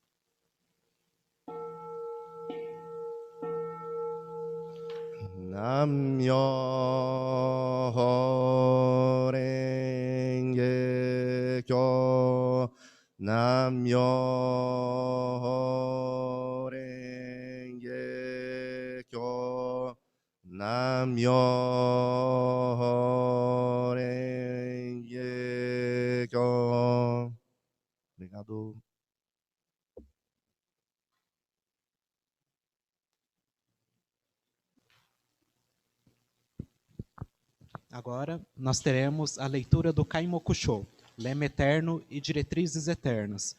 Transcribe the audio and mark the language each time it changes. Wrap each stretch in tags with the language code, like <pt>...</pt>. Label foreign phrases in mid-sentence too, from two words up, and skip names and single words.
<ja>南無妙法蓮華経. 南無妙法蓮華経. 南無妙法蓮華経.</ja> <pt>Obrigado. Agora, nós teremos a leitura do Kaimokusho, Lema Eterno e Diretrizes Eternas.</pt>